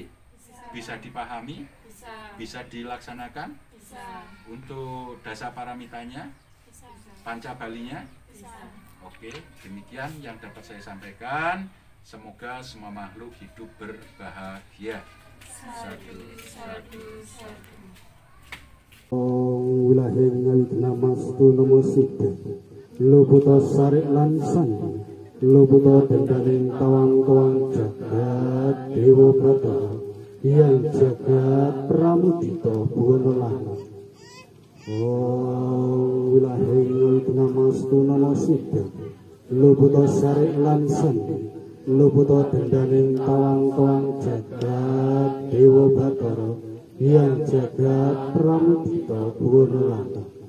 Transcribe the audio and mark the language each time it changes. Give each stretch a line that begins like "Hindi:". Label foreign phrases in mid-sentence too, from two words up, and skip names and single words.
Indonesian: Bisa dipahami? Bisa dilaksanakan? Bisa. Untuk dasa paramitanya? Bisa. Pancabalinya? Bisa. Oke, demikian yang dapat saya sampaikan. Semoga semua makhluk hidup berbahagia.
Pali: Sadu, sadu, sadu.
Javanese: Wilaheng ngawit namastu namo siddha luputa sarik lan sandi luputa dendaning tawang-tawang jagat dewa batara yang jagat pramudita buwana langgeng. Wilaheng ngawit namastu namo siddha luputa sarik lan sandi luputa dendaning tawang-tawang jagat dewa batara yang jagat pramudita buwana langgeng.